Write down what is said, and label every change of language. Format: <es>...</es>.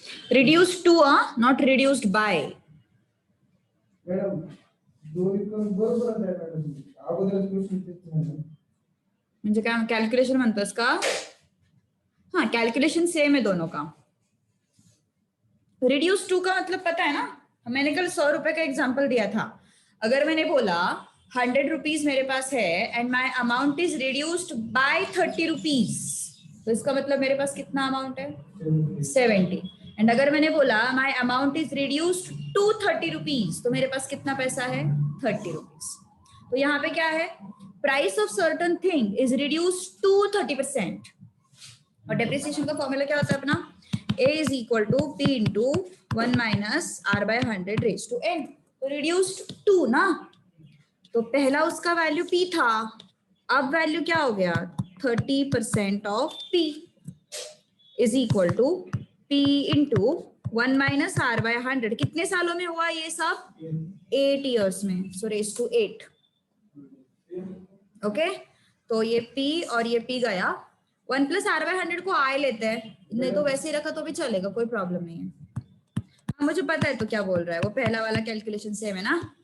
<en>Reduced to not reduced by.</en> <mr>Madam दोन्ही पण बरोबर आहे मॅडम. अगोदरच क्वेश्चन म्हणजे काय कैलकुलेशन म्हणतोस का?</mr> <hi>हाँ कैलकुलेशन सेम है दोनों का. रिड्यूस टू का मतलब पता है ना, मैंने कल 100 रुपए का एग्जांपल दिया था. अगर मैंने बोला 100 रुपीज मेरे पास है</hi> <en>and my amount is reduced by 30 rupees,</en> <hi>तो इसका मतलब मेरे पास कितना अमाउंट है? 70. एंड अगर मैंने बोला</hi> <en>my amount is reduced to 30 rupees,</en> <hi>तो मेरे पास कितना पैसा है? 30 रुपीज. तो यहाँ पे क्या है?</hi> <en>Price of certain thing is reduced to 30%.</en> <hi>और डेप्रिसिएशन का फॉर्मूला क्या होता है अपना?</hi> <en>A is equal to P into 1 minus R by 100 raised to N.</en> <hi>तो</hi> <en>reduced to</en> <hi>ना, तो पहला उसका वैल्यू P था, अब वैल्यू क्या हो गया?</hi> <en>30% of P is equal to P into 1 minus R by 100.</en> <hi>कितने सालों में हुआ ये सब?</hi> <en>8 years</en> <hi>में.</hi> <en>So raised to 8.</en> <hi>ओके तो ये P और ये P गया. 1 plus R by 100 को I लेते हैं, नहीं तो वैसे ही रखा तो भी चलेगा, कोई प्रॉब्लम नहीं है. हाँ मुझे पता है तो क्या बोल रहा है, वो पहला वाला कैलकुलेशन सेम है ना.</hi>